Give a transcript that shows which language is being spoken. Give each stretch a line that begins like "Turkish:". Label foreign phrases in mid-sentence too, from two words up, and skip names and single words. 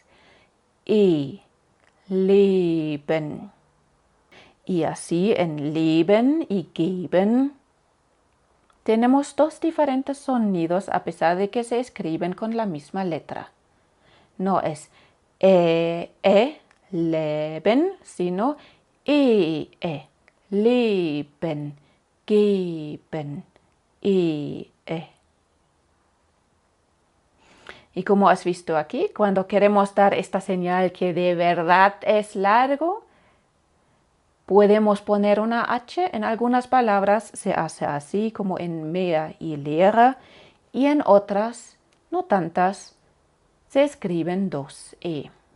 Spanish: I, leben. Y así en leben y geben tenemos dos diferentes sonidos a pesar de que se escriben con la misma letra. No es leben, sino
German: leben, geben,
Spanish: Y como has visto aquí, cuando queremos dar esta señal que de verdad es largo, podemos poner una H. En algunas palabras se hace así, como en mehr y Lehrer, y en otras, no tantas, se escriben dos E.